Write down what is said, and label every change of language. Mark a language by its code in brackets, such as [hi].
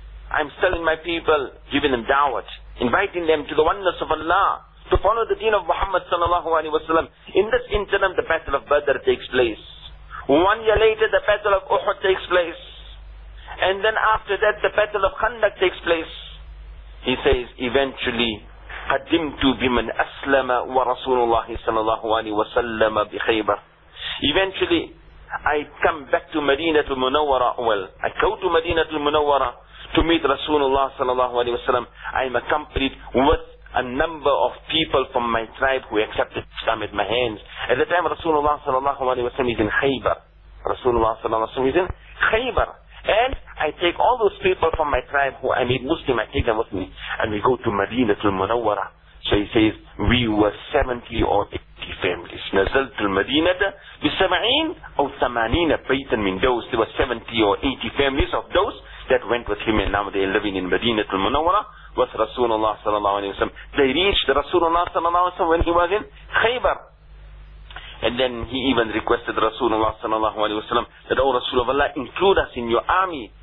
[en] I'm telling my people, giving them da'wat. Inviting them to the oneness of Allah. To follow the deen of Muhammad sallallahu alayhi wa sallam. In this interim, the battle of Badr takes place. 1 year later, the battle of Uhud takes place. And then after that, the battle of Khandaq takes place. He says, eventually, [ar] قدمت بمن أسلم ورسول الله صلى الله عليه وسلم بخيبر. [en] Eventually, I come back to Madinah al-Munawwara. Well, I go to Madinah al-Munawwara to meet Rasulullah صلى الله عليه وسلم. I am accompanied with a number of people from my tribe who accepted Islam at my hands. At the time, Rasulullah صلى الله عليه وسلم is in Khaybar. Rasulullah صلى الله عليه وسلم is in Khaybar. And I take all those people from my tribe who I made Muslim, I take them with me. And we go to Madinah al-Munawwara. So he says, we were 70 or 80 families. [ar] نزلت المدينة بسبعين أو ثمانين بيتا من those. [en] There were 70 or 80 families of those that went with him. And now they are living in Madinah al-Munawwara with Rasulullah sallallahu alayhi wa sallam. They reached Rasulullah sallallahu alayhi wa sallam when he was in Khaybar. And then he even requested Rasulullah sallallahu alayhi wa sallam that, oh Rasul of Allah, include us in your army.